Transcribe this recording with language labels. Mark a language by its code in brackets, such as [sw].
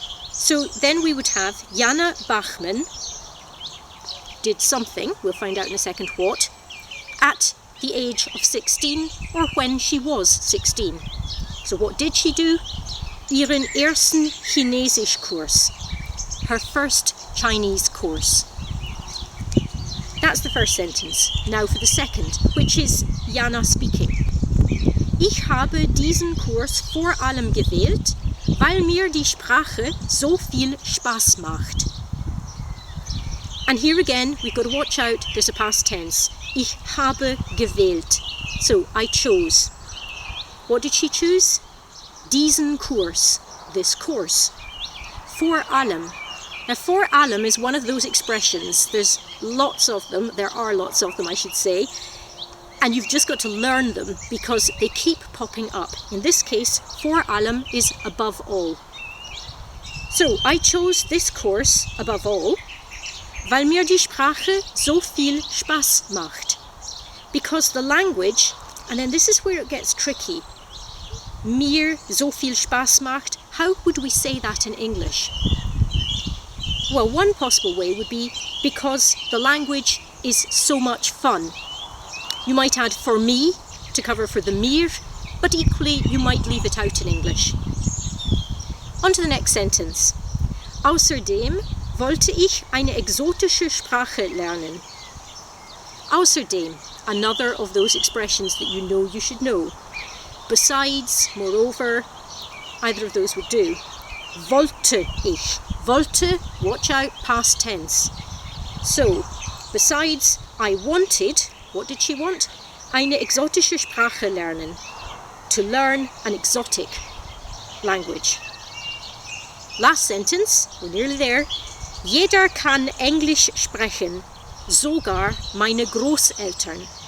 [en] So then we would have Jana Bachmann did something, we'll find out in a second what, at the age of 16 or when she was 16. So what did she do? [de] Ihren ersten Chinesischkurs, [en] her first Chinese course. That's the first sentence. Now for the second, which is Jana speaking. [de] Ich habe diesen Kurs vor allem gewählt, weil mir die Sprache so viel Spaß macht. [en] And here again, we've got to watch out, there's a past tense. [de] Ich habe gewählt. [en] So, I chose. What did she choose? [de] Diesen Kurs, [en] this course. [de] Vor allem. [en] Now, vor allem is one of those expressions. There's lots of them. There are lots of them, I should say. And you've just got to learn them because they keep popping up. In this case, vor allem is above all. So, I chose this course above all, [de] weil mir die Sprache so viel Spaß macht. [en] Because the language, and then this is where it gets tricky. [de] Mir so viel Spaß macht. [en] How would we say that in English? Well, one possible way would be because the language is so much fun. You might add for me to cover for the mir, but equally you might leave it out in English. On to the next sentence. [de] Außerdem wollte ich eine exotische Sprache lernen. [en] Außerdem, another of those expressions that you know you should know. Besides, moreover, either of those would do. [de] Wollte ich. [en] Wollte, watch out, past tense. So, besides, I wanted, what did she want? [de] Eine exotische Sprache lernen. [en] To learn an exotic language. Last sentence, we're nearly there. [de] Jeder kann Englisch sprechen, sogar meine Großeltern.